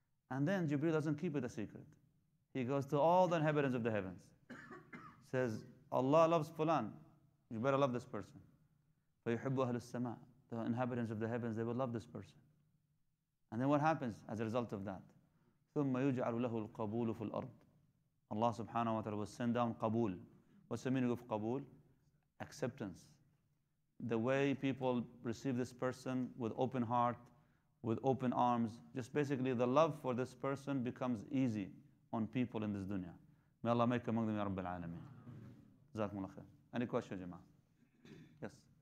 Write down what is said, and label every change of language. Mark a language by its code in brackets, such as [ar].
[en] And then Jibreel doesn't keep it a secret. He goes to all the inhabitants of the heavens. Says, Allah loves fulan. You better love this person. [ar] فيحبه أهل السماء. [en] The inhabitants of the heavens, they will love this person. And then what happens as a result of that? [ar] ثم يجعل له القبول في الأرض. [en] Allah subhanahu wa ta'ala will send down qabul. What's the meaning of qabul? Acceptance. The way people receive this person with open heart, with open arms, just basically the love for this person becomes easy on people in this dunya. May Allah make among them, Ya Rabbil Alameen. Jazakumullah khair. Any questions, Jama'ah? Yes.